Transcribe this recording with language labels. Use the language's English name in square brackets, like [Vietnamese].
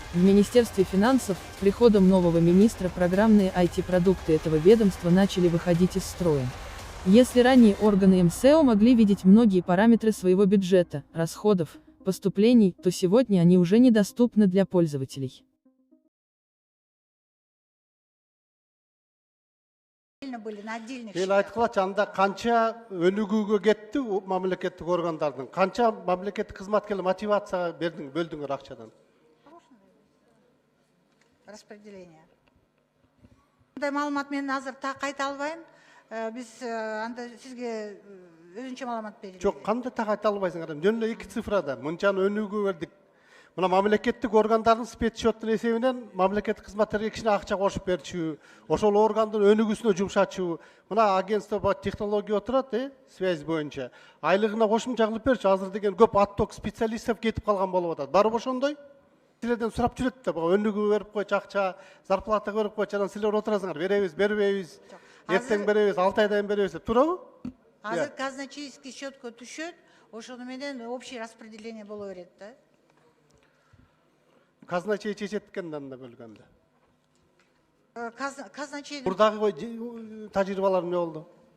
[Russian] В Министерстве финансов с приходом нового министра программные IT-продукты этого ведомства начали выходить из строя. Если ранее органы МСЭО могли видеть многие параметры своего бюджета, расходов, поступлений, то сегодня они уже недоступны для пользователей. [Kyrgyz] Ел айткылачы, анда канча өнүгүүгө кетти мамлекеттик органдардын, канча мамлекеттик кызматкерлер мотивация бөлдүңөр акчадан? Распределение. Мындай маалымат мен азыр так айта албайм. Биз анда сизге өзүнчө маалымат берели. Жок, кандай так айта албайсың адам? Жөн эле 2 цифрада мынчаны өнүгүүгө бердик. Мына мамлекеттик органдардын спецсчеттун эсебинен мамлекеттик кызматкерге кичине акча кошуп берчү, ошол органдын өнүгүүсүнө жумшачу. Мына агентство технология отурат, связь боюнча. Айлыгына кошумча кылып берчү. Азыр деген көп отток специалисттер кетип калган болуп атат. Барбы ошондой? Силерден сурап жүрөт да, өнүгүү берип койчу акча, зарплата берип койчу, анан силер отурасыңар, беребиз, бербейбиз. Эртең беребиз, 6 айдан беребиз деп турабы? Азыр казначейский счетко түшөт, ошону менен [Russian] общий распределение [Kyrgyz] боло берет да. Казначей чечет экен анда бөлгөндө. Казначей Мурдагы тажрыйбалар эмне болду?